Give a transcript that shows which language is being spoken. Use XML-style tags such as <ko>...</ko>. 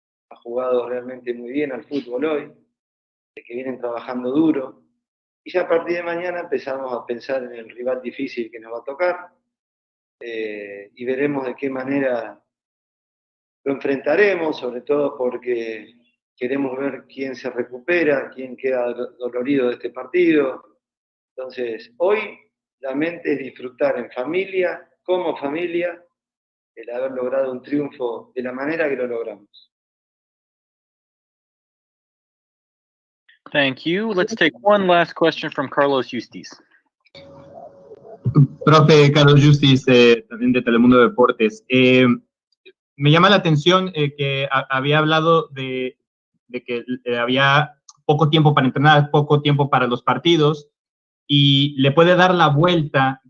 <es>han jugado realmente muy bien al fútbol hoy, de que vienen trabajando duro, y ya a partir de mañana empezamos a pensar en el rival difícil que nos va a tocar, y veremos de qué manera lo enfrentaremos, sobre todo porque queremos ver quién se recupera, quién queda dolorido de este partido. Entonces, hoy la mente es disfrutar en familia, como familia, el haber logrado un triunfo de la manera que lo logramos.</es> <en>Thank you. Let's take one last question from Carlos Yueill.</en> <es>Profe Carlos Yueill, también de Telemundo Deportes. Me llama la atención que había hablado de que había poco tiempo para entrenar, poco tiempo para los partidos, y le puede dar la vuelta.</es>